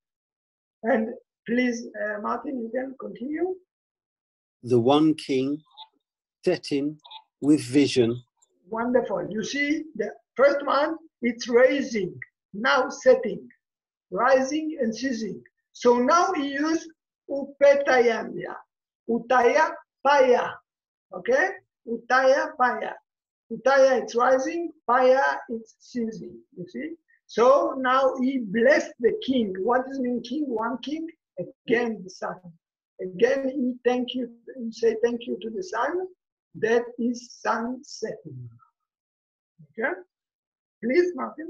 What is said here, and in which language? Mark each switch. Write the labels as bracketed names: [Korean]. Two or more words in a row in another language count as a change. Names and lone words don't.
[English] And please, Martin, you can continue. The one king setting with vision. Wonderful. You see, the first one, it's raising, now setting. Rising and ceasing. So now he used upetayamya. [Pali] Utaya paya. Okay? Utaya paya. [English] Utaya it's rising, paya it's ceasing. You see? So now he blessed the king. What does mean king? One king, again the sun. Again he thank you, he say thank you to the sun that is sun setting. Okay? Please, Martin.